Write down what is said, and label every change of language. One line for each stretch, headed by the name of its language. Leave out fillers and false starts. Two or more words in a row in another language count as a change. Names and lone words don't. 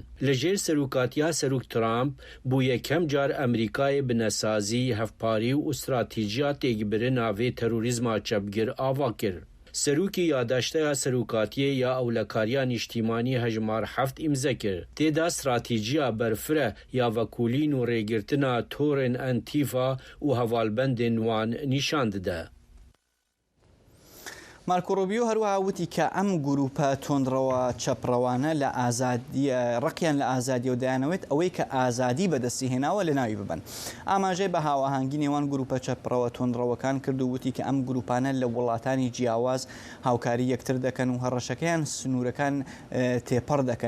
Kurdish: Li jêr serokatiya Serok Trump bû yekem car Amerîkayê bi nesazî, hevparî û stratîjiya têkbirina vê terorîzma çepgir ava kir. Serokî yadaşteya serokatiyê ya ewlekariya niştîmanî hejmar heft îmze kir. Têda stratîjiya berfire ya vekulîn û rêgirtina torên Antifa û hevalbendên wan nîşan dide.
Central Kurdish: مارکۆ ڕۆبیۆ هەروەها وتی کە ئەم گروپە تۆندڕەوە چەپڕەوانە لە ئازادی ڕقیان لە ئازادی و دەیانەوێت ئەوەی کە ئازادی بەدەستی هێناوە لە ناوی ببن. ئاماژەی بە هاوەهانگی نێوان گروپە چەپڕەوە تۆندڕەوەکان کرد و وتی کە ئەم گروپانە لە وڵاتانی جیاواز هاوکاری یەکتر دەکەن و هەڕەشەکەیان سنوورەکان تێپەڕ دەکەن.